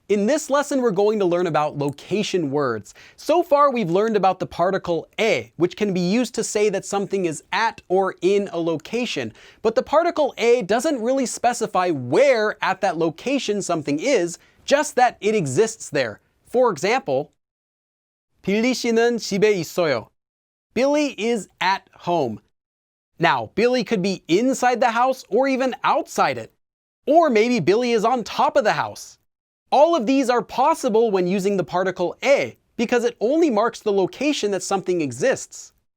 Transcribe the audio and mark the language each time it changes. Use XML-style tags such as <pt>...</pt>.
<en>In this lesson, we're going to learn about location words. So far, we've learned about the particle 에, which can be used to say that something is at or in a location. But the particle 에 doesn't really specify where at that location something is, just that it exists there. For example,</en> <ko>빌리 씨는 집에 있어요.</ko> <en>Billy is at home. Now, Billy could be inside the house or even outside it. Or maybe Billy is on top of the house. All of these are possible when using the particle 에, because it only marks the location that something exists.</en>